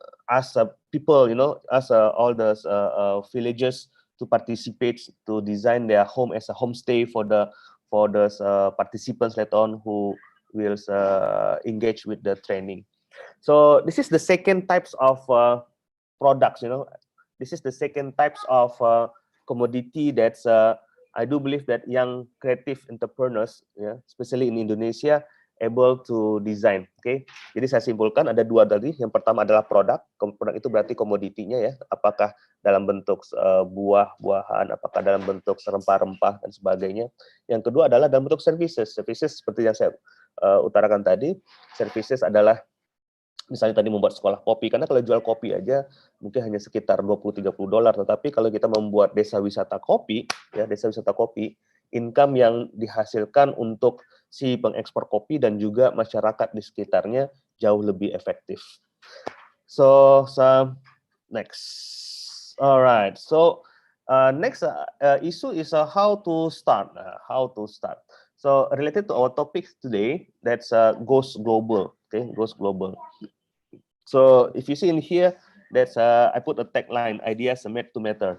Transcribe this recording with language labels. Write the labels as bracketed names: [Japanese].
[English] As people, as all the villagers to participate to design their home as a homestay for the participants later on who will engage with the training. So this is the second types of products. This is the second types of commodity that's I do believe that young creative entrepreneurs, especially in Indonesia, able to design. [Indonesian] Okay, jadi saya simpulkan ada dua tadi. Yang pertama adalah produk. Produk itu berarti komoditinya, ya. Apakah dalam bentuk buah-buahan, apakah dalam bentuk rempah-rempah dan sebagainya. Yang kedua adalah dalam bentuk services. Services seperti yang saya utarakan tadi. Services adalah misalnya tadi membuat sekolah kopi, karena kalau jual kopi aja mungkin hanya sekitar $20-30, tetapi kalau kita membuat desa wisata kopi, desa wisata kopi, income yang dihasilkan untuk si pengekspor kopi dan juga masyarakat di sekitarnya jauh lebih efektif. [English] So next, alright. So next issue is how to start. So related to our topic today, that's goes global. Okay, goes global. So if you see in here, that's I put a tagline: ideas made to matter.